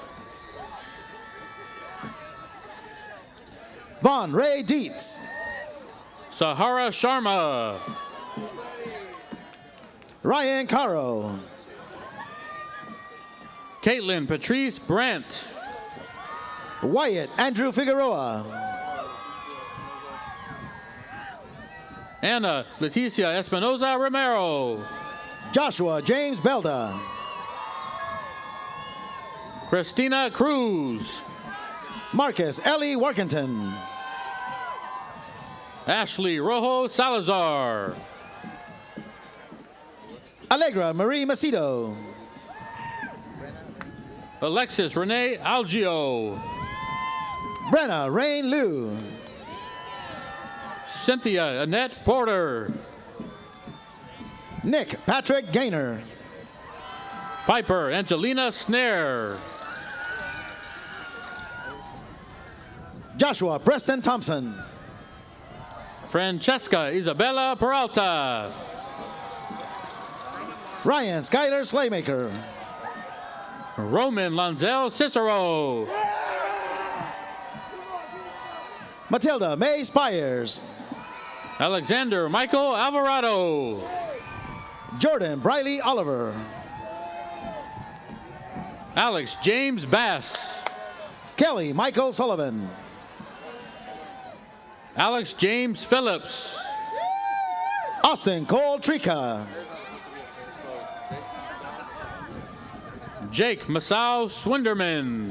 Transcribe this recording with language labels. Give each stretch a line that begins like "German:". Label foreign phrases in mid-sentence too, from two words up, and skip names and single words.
English: Von Ray Dietz. Sahara Sharma. Ryan Caro. Caitlin Patrice Brandt. Wyatt Andrew Figueroa. Anna Leticia Espinoza Romero. Joshua James Belda. Christina Cruz. Marcus Ellie Workington. Ashley Rojo Salazar. Allegra Marie Macedo. Alexis Renee Algio. Brenna Rain Liu. Cynthia Annette Porter. Nick Patrick Gaynor. Piper Angelina Snare. Joshua Preston Thompson. Francesca Isabella Peralta. Ryan Skyler Slaymaker. Roman Lanzel Cicero. Matilda May Spires. Alexander Michael Alvarado. Jordan Briley Oliver. Alex James Bass. Kelly Michael Sullivan. Alex James Phillips. Austin Cole Trika. Jake Masao Swinderman.